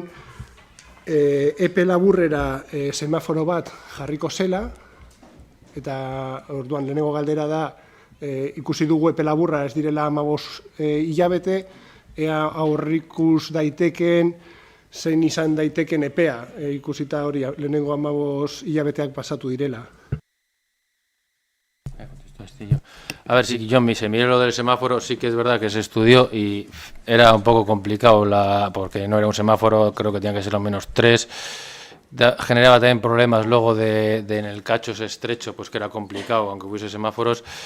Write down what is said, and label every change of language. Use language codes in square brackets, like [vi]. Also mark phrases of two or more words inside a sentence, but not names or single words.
[eu] epe laburrera semaforo bat jarriko zela, eta orduan lehenengo galdera da, ikusi dugu epe laburra ez direla 15 hilabete, ea aurrikus daiteken, zein izan daiteken epea, ikusita hori lehenengo 15 hilabeteak pasatu direla. [es] A ver, si yo se miré lo del semáforo, sí que es verdad que se estudió y era un poco complicado, porque no era un semáforo, creo que tenía que ser al menos 3, generaba también problemas luego en el cacho ese estrecho, pues que era complicado, aunque hubiese semáforos.